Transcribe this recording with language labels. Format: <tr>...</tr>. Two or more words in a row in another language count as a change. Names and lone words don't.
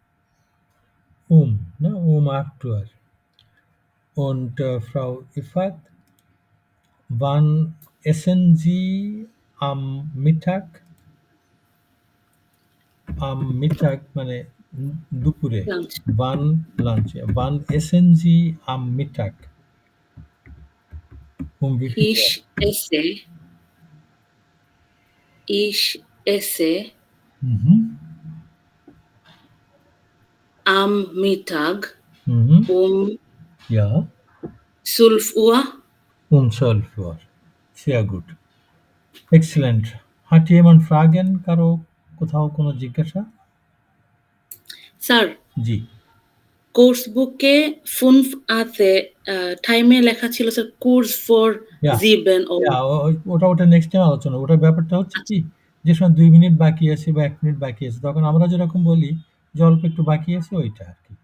<de>Ne? 8 Uhr. Und Frau Ifat, wann essen Sie am Mittag? Am Mittag</de> <bn>মানে দুপুরে।</bn> <de>Lunch. Wann Lunch? Wann essen Sie am Mittag? Wie viel Uhr? Ich esse Mhm. Am Mittag Mhm. Ja. 12 Uhr. 12 Uhr. Sehr gut. Excellent. Hat jemand Fragen?</de> <bn>কারো কোথাও কোনো জিজ্ঞাসা? স্যার, জি। কোর্স বুকে 5 আছে, টাইমে লেখা ছিল স্যার</bn> <en>course for</en> <bn>Yeah. 7 ও Yeah, ওটা নেক্সট টাইম আলোচনা। ওটার ব্যাপারটা হচ্ছে কি, যে সময় 2 মিনিট বাকি আছে বা 1 মিনিট বাকি আছে, তখন আমরা যেরকম বলি যে অল্প একটু বাকি আছে, ওইটা আর কি।</bn>